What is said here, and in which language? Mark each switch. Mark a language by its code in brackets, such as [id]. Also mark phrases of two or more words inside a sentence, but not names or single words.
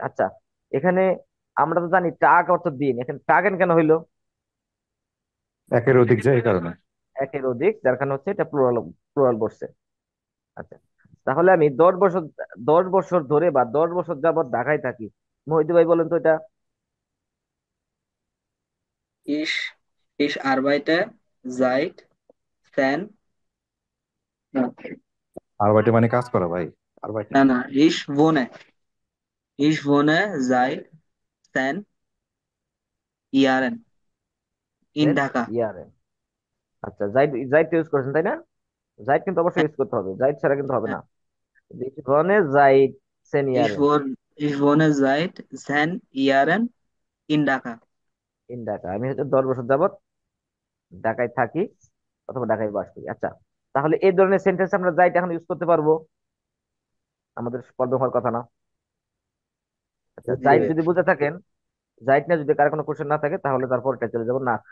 [bn] আচ্ছা, এখানে আমরা তো জানি টাগ অর্থ দিন, এখানে টাগেন কেন হইলো? একের অধিক যায় এই কারণে। একের অধিক, যার কারণে হচ্ছে এটা প্লুরাল, প্লুরাল বসছে। আচ্ছা, তাহলে আমি 10 বছর, 10 বছর ধরে বা 10 বছর যাবত ঢাকায় থাকি। মহিদুল ভাই বলেন তো এটা। [de] Ich, ich arbeite seit 10, [bn] আরবাইটে মানে কাজ করা ভাই, আরবাইটে। না, না, [de] ich wohne seit 10 Jahren in Dhaka. [bn] ইয়ারে। আচ্ছা, জাইড জাইড ইউজ করেছেন তাই না? জাইড কিন্তু অবশ্যই ইউজ করতে হবে, জাইড ছাড়া কিন্তু হবে হ্যাঁ, না। জীবনে জাইড [de] ich সেনিয়ারেন wohne, ich wohne seit 10 Jahren in Dhaka. in Dhaka. [bn] আমি হচ্ছে 10 বছর যাবত ঢাকায় থাকি অথবা ঢাকায় বাস করি। আচ্ছা, তাহলে এই ধরনের সেন্টেন্স আমরা জাইড এখন ইউজ করতে পারবো, আমাদের প্রবলেম হওয়ার কথা না। আচ্ছা, জি জাইড ভাই। যদি বুঝে থাকেন, জাইড নিয়ে যদি কার কোনো কোশ্চেন না থাকে তাহলে তারপর এটা চলে যাবো না।